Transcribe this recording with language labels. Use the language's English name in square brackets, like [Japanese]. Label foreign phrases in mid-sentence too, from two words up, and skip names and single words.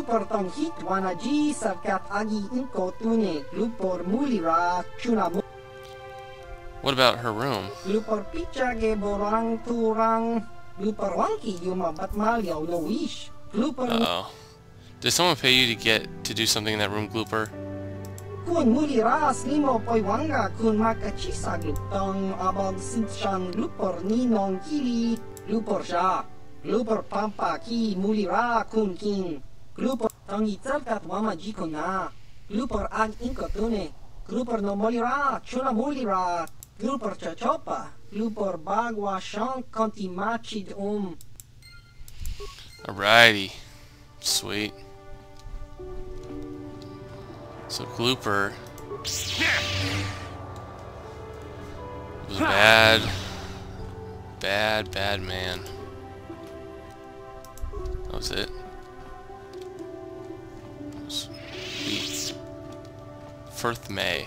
[English] What about her room? Uh-oh. Did someone pay you to do something in that room, Glooper? Kun muliras limo poiwanga kun makachisa gluptong abog sinchan glupor ninong kili glupor sha glupor pampa ki mulira kun king glupor tangi tsalkat wama jikona glupor ag inkotune glupor no molira chuna mulira glupor chachopa glupor bagwa shan konti machid Alrighty. Sweet. So Glooper was a bad man. That was it. Firth May.